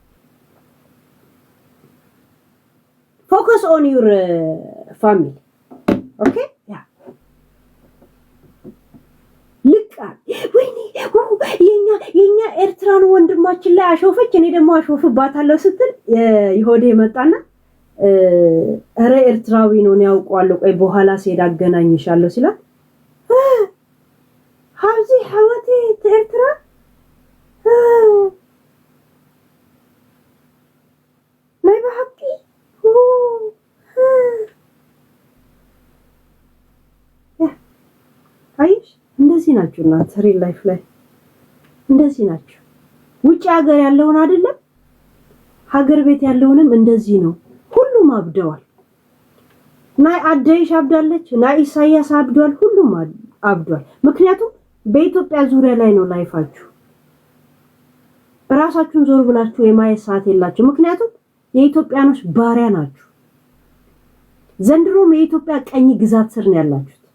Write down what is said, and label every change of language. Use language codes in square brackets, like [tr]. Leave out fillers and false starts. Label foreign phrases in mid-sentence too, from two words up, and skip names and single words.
[en] focus on your family okay። [am] ልቃል ወይኔ የኛ ኤርትራን ወንድማችን ላይ አሾፈች እኔ ደግሞ አሾፍባታለሁ ስትል ይሆዴ መጣና ኧረ ኤርትራዊ ነው ነው ያውቀዋለሁ ቆይ በኋላ ሲሄድ አገናኝሻለሁ ሲላት [ti] ሀብዚ ሐወቴ ኤርትራ ናይ በሐቂ [am] አይሽ እንደዚህ ናችሁ እናንተ [en] real life [am] ላይ እንደዚህ ናችሁ። ውጭ ሀገር ያለውን አይደለም ሀገር ቤት ያለውንም እንደዚህ ነው። ሁሉም አብደዋል። ናይ አደይሽ አብዳለች፣ ናይ ኢሳያስ አብዷል፣ ሁሉም አብዷል። ምክንያቱም በኢትዮጵያ ዙሪያ ላይ ነው ላይፋችሁ። ራሳችሁን ዞር ብላችሁ የማየት ሰዓት የላችሁ። ምክንያቱም የኢትዮጵያኖች ባሪያ ናችሁ። ዘንድሮም የኢትዮጵያ ቀኝ ግዛት ስር ነው ያላችሁት።